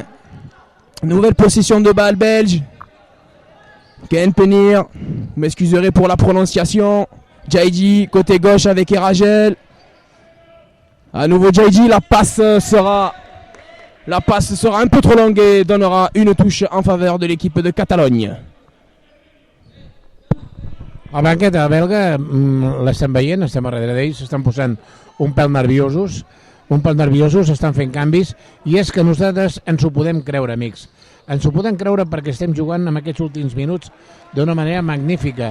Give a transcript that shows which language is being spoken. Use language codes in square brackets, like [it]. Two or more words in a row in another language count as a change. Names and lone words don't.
[fr] Nouvelle possession de balle belge. Ken Penir, vous m'excuserez pour la prononciation. Jaiji, côté gauche avec Eragel. À nouveau Jaiji, la passe sera un peu trop longue et donnera une touche en faveur de l'équipe de Catalogne. [ca] A banqueta belga l'estem veient, estem a darrere d'ells, s'estan posant un pèl nerviosos, estan fent canvis, i és que nosaltres ens ho podem creure, amics. Ens ho podem creure perquè estem jugant en aquests últims minuts d'una manera magnífica.